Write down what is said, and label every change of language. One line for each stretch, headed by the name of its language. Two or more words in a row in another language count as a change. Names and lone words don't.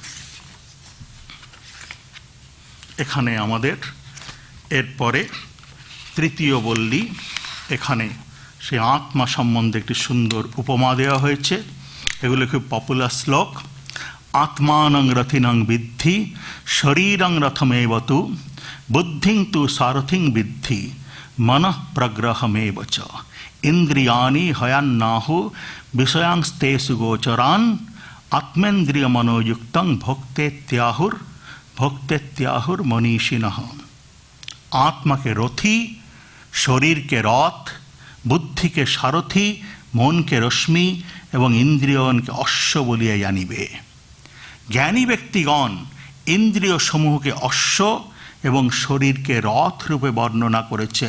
Bangla: এখানে আমাদের এরপরে তৃতীয় বল্লী, এখানে সে আত্মা সম্বন্ধে একটি সুন্দর উপমা দেওয়া হয়েছে। এগুলো খুব পপুলার শ্লোক।
Sanskrit: আত্মানং রথিনং বিদ্ধি শরীরং রথমেব তু বুদ্ধিং তু সারথিং বিদ্ধি মনঃ প্রগ্রহমেব চ ইন্দ্রিয়াণি হয়ান্নাহু বিষয়াংস্তেষু গোচরান আত্মেন্দ্রিয় মনোযুক্তং ভোক্তেত্যাহুর মনীষিণঃ।
Bangla: আত্মাকে রথী, শরীরকে রথ, বুদ্ধিকে সারথী, মনকে রশ্মি এবং ইন্দ্রিয়গণকে অশ্ব বলিয়া জানিবে। জ্ঞানী ব্যক্তিগণ ইন্দ্রিয় সমূহকে অশ্ব এবং শরীরকে রথ রূপে বর্ণনা করেছেন।